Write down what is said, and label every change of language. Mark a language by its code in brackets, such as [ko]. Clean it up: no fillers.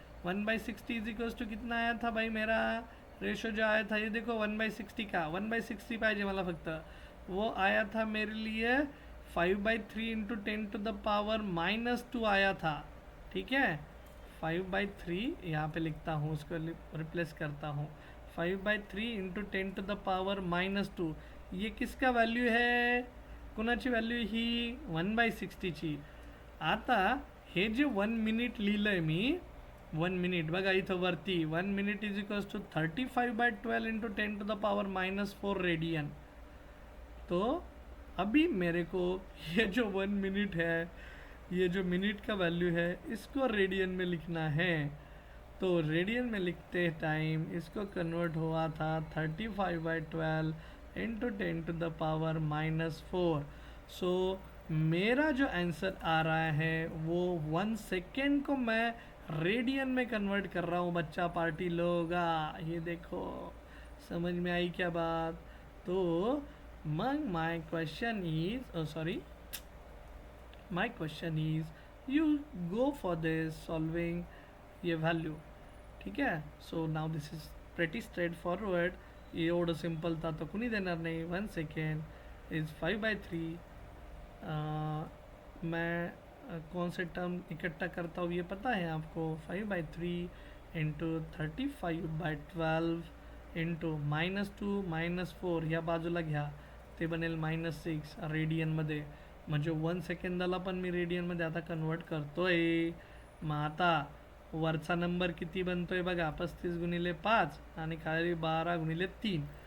[hi] 1/60 is equals to कितना आया था भाई, मेरा रेशो जो आया था, ये देखो 1/60 का, [mr] 1/60 पाहिजे मला फक्त. [hi] वो आया था मेरे लिए 5/3 इंटू 10⁻⁻2 आया था. ठीक है, 5/3 यहाँ पे लिखता हूँ, उसको रिप्लेस करता हूँ. 5/3 इंटू 10⁻⁻2, ये किसका व्हॅल्यू है, [mr] कुणाची व्हॅल्यू ही 1/60 ची. आता हे जे 1 मिनिट लिहिलंय मी 1 मिनिट बघा इथं वरती 1 minute is equals to 35/12 into 10⁻⁴ radian. [hi] तो अभी मेरे को ये जो 1 मिनट है, ये जो मिनट का वैल्यू है, इसको रेडियन में लिखना है. तो रेडियन में लिखते टाइम इसको कन्वर्ट हुआ था 35/12 इंटू 10⁻⁴. सो मेरा जो आंसर आ रहा है वो 1 सेकेंड को मैं रेडियन में कन्वर्ट कर रहा हूँ बच्चा पार्टी लोग. ये देखो समझ में आई क्या बात. [en] तो मग my question is sorry my question is you go for this solving ये value. [mr] ठीक आहे. [en] So now this is pretty straightforward. [mr] एवढं सिम्पल तर आता कुणी देणार नाही. [en] 1 second is 5/3. [hi] मैं कौन से टर्म इकट्ठा करता हूँ ये पता है आपको. [mr] 5/3 इंटू 35/12 इंटू -2 -4 ह्या बाजूला घ्या ते बनेल -6 रेडियनमध्ये. म्हणजे 1 सेकंदाला पण मी रेडियनमध्ये आता कन्वर्ट करतोय. मग आता वरचा नंबर किती बनतोय बघा 35 गुणिले 5 आणि खाली 12 गुणिले 3.